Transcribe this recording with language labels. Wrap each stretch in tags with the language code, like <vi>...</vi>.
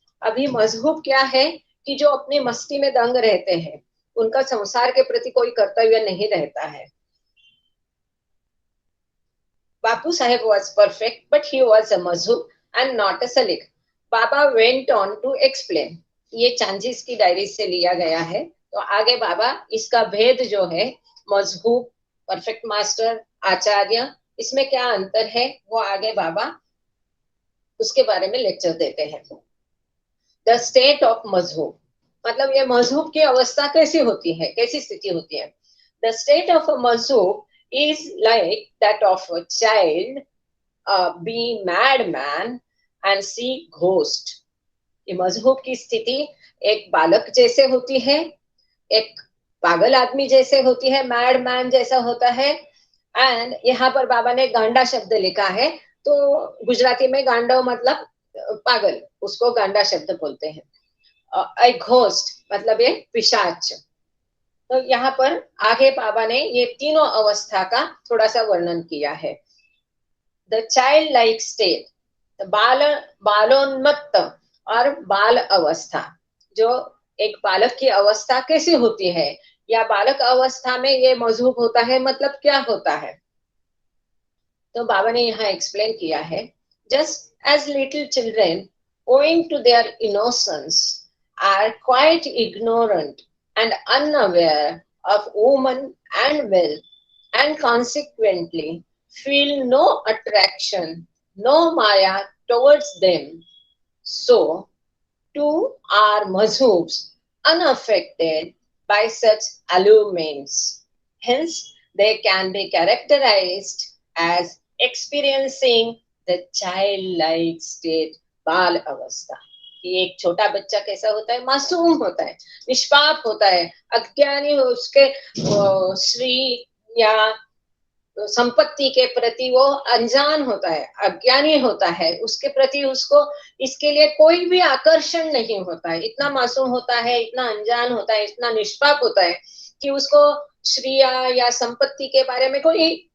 <hi>अभी मजहूब क्या है कि जो अपनी मस्ती में दंग रहते हैं, उनका संसार के प्रति कोई कर्तव्य नहीं रहता है।</hi> <en>Bapu Sahib was perfect, but he was a mazhub and not a salik. Baba went on to explain.</en> <hi>ये चांजिस की डायरी से लिया गया है। तो आगे बाबा इसका भेद जो है, मजहूब, परफेक्ट मास्टर, आचार्य, इसमें क्या अंतर है वो आगे बाबा उसके बारे में लेक्चर देते हैं।</hi> <en>the state of मजहूब,</en> <hi>मतलब ये मजहूब की अवस्था कैसी होती है, कैसी स्थिति होती है।</hi> <en>The state of a मजहूब is like that of a child be madman and see ghost.</en> <hi>ये मजहूब की स्थिति एक बालक जैसे होती है, एक पागल आदमी जैसे होती है, मैड मैन जैसा होता है। एंड यहाँ पर बाबा ने गांडा शब्द लिखा है, तो गुजराती में गांडो मतलब पागल, उसको गांडा शब्द बोलते हैं। एक घोस्ट मतलब ये पिशाच। तो यहाँ पर आगे बाबा ने ये तीनों अवस्था का थोड़ा सा वर्णन किया है।</hi> <en>the child like state,</en> <hi>बालोन्मत्त और बाल अवस्था, जो एक बालक की अवस्था कैसी होती है, या बालक अवस्था में ये मजहूब होता है, मतलब क्या होता है। तो बाबा ने यहाँ एक्सप्लेन किया है,</hi> <en>Just as little children owing to their innocence are quite ignorant and unaware of woman and wealth, and consequently feel no attraction, no maya towards them. So too are mazhubs unaffected by such allurements. Hence, they can be characterized as experiencing the childlike state, बाल अवस्था।</en> <hi>कि एक छोटा बच्चा कैसा होता है, मासूम होता है, निष्पाप होता है, अज्ञानी हो, उसके श्री या संपत्ति के प्रति वो अनजान होता है, अज्ञानी होता है, उसके प्रति उसको इसके लिए कोई भी आकर्षण नहीं होता है, इतना मासूम होता है, इतना अनजान होता है, इतना निष्पाप होता है कि उसको श्री या संपत्ति के बारे में कोई</hi>